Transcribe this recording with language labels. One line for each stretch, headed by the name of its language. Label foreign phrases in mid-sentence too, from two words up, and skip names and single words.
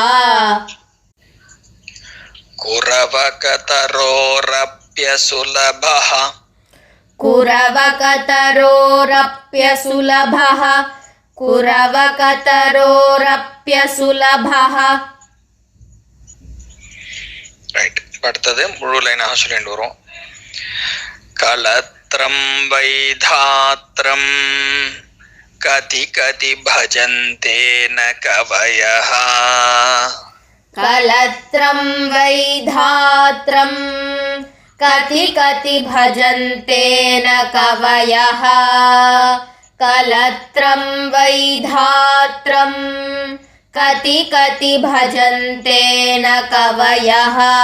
Sanskrit: कुरवकतरोरप्यसुलभः कुरवकतरोरप्यसुलभः कुरवकतरोरप्यसुलभः.
Tamil: ரைட். அடுத்தது முழு லைனாக சொல்லிட்டு வரும்.
Sanskrit: कलत्रं वैधात्रं कति कति भजन्ते न कवयः कलत्रं वैधात्रं कति कति भजन्ते न कवयः कलत्रं वैधात्रं कति कति भजन्ते न कवयः